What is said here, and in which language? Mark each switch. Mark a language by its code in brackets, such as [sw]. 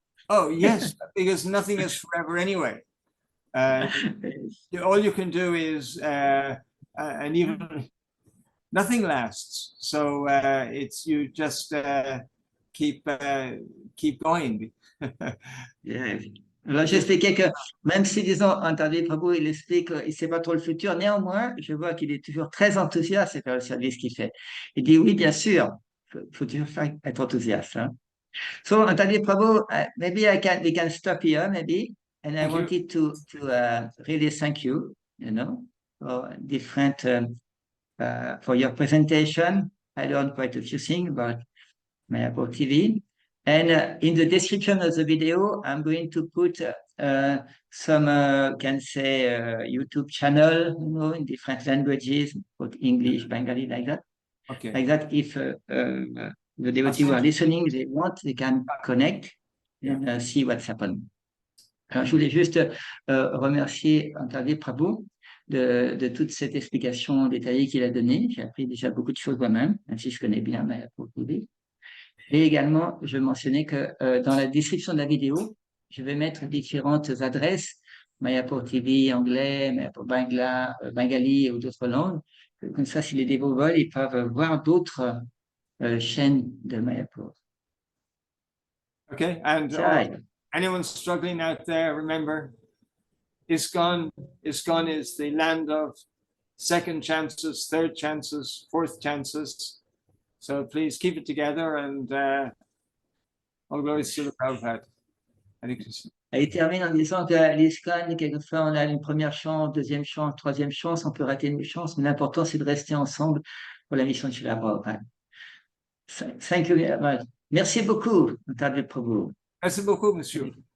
[en] Oh, yes, because nothing is forever anyway. All you can do is, and even nothing lasts. So it's you just keep going. Yeah. [fr] Alors, j'expliquais que même si, disons, Antardwipa Prabhu, il explique qu'il ne sait pas trop le futur, néanmoins, je vois qu'il est toujours très enthousiaste par le service qu'il fait. Il dit oui, bien sûr, il faut toujours être enthousiaste. Hein. [en] So, Antardwipa Prabhu, maybe we can stop here, maybe. And I wanted to really thank you, for different, for your presentation. I learned quite a few things about Mayapur TV. And in the description of the video, I'm going to put some, can say, YouTube channel, in different languages, both English, Bengali, like that. Okay. Like that, if the devotees who are listening, they want, they can connect and see what's happened. [fr] Alors, je voulais juste remercier Antardwipa Prabhu de toute cette explication détaillée qu'il a donnée. J'ai appris déjà beaucoup de choses moi-même, même si je connais bien Mayapur TV. Et également, je mentionnais que dans la description de la vidéo, je vais mettre différentes adresses, Mayapur TV anglais, Mayapur Bangla, Bengali ou d'autres langues. Comme ça, si les dévots veulent, ils peuvent voir d'autres chaînes de Mayapur. [en] Okay, and anyone struggling out there, remember, ISKCON is the land of second chances, third chances, fourth chances. So please keep it together and all glories to the Prabhupada. Hare Krishna. [fr] Et il termine en disant que l'ISKCON, quelquefois on a une première chance, deuxième chance, troisième chance, on peut rater une chance, mais l'important c'est de rester ensemble pour la mission de Srila Prabhupada. [en] Thank you very much. [fr] Merci beaucoup, [en] Antardwipa Prabhu. [fr] Merci beaucoup, monsieur.